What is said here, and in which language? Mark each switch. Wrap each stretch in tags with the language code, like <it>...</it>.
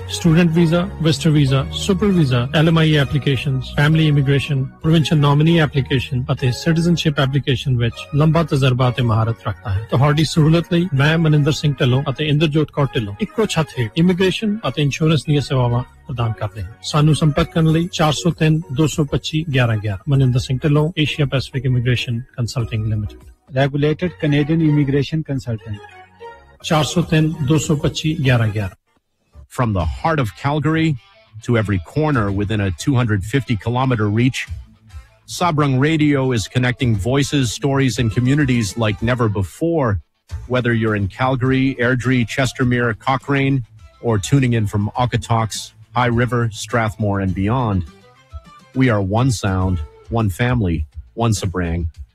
<en>Student visa, visitor visa, super visa, LMIA applications, family immigration, provincial nominee application, ਅਤੇ citizenship application</en> <pa>ਵਿੱਚ ਲੰਬਾ ਤਜਰਬਾ ਤੇ ਮਹਾਰਤ ਰੱਖਦਾ ਹੈ। ਤੁਹਾਡੀ ਸਹੂਲਤ ਲਈ ਮੈਂ ਮਨਿੰਦਰ ਸਿੰਘ ਢਿੱਲੋਂ ਅਤੇ ਇੰਦਰਜੋਤ ਕੌਰ ਢਿੱਲੋਂ ਇੱਕੋ ਛੱਤ ਹੇਠ ਇਮੀਗ੍ਰੇਸ਼ਨ ਅਤੇ ਇੰਸ਼ੋਰੈਂਸ ਦੀਆਂ ਸੇਵਾਵਾਂ ਪ੍ਰਦਾਨ ਕਰਦੇ ਹਾਂ। ਸਾਨੂੰ ਸੰਪਰਕ ਕਰਨ ਲਈ 403-225-1111। Maninder Singh Dhillon, Asia Pacific immigration consulting limited, regulated Canadian immigration consultant.</pa> <en>From the heart of Calgary to every corner within a 250-kilometer reach, Sabrang Radio is connecting voices, stories, and communities like never before. Whether you're in Calgary, Airdrie, Chestermere, Cochrane, or tuning in from Okotoks, High River, Strathmore, and beyond, we are one sound, one family, one Sabrang.</en>